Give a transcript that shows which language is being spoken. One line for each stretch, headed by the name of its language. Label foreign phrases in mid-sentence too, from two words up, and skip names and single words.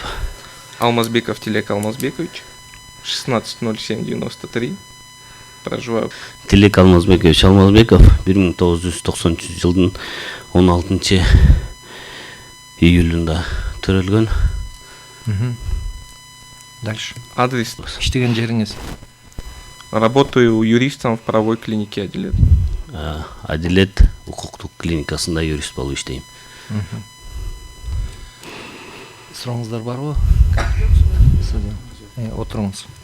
Russian: Алмазбеков Тилек Алмазбекович, 16.07.93. Проживаю.
Kyrgyz: Тилек Алмазбекович Алмазбеков 1993 жылдын 16 июлунда төрөлгөн.
Russian: Дальше. Адрес.
Kyrgyz: Иштеген жериңиз?
Russian: Работаю юристом в правовой клинике Адилет.
Kyrgyz: Адилет укуктук клиникасында юрист болуп иштейм. Сурооңуздар барбы? Отуруңуз.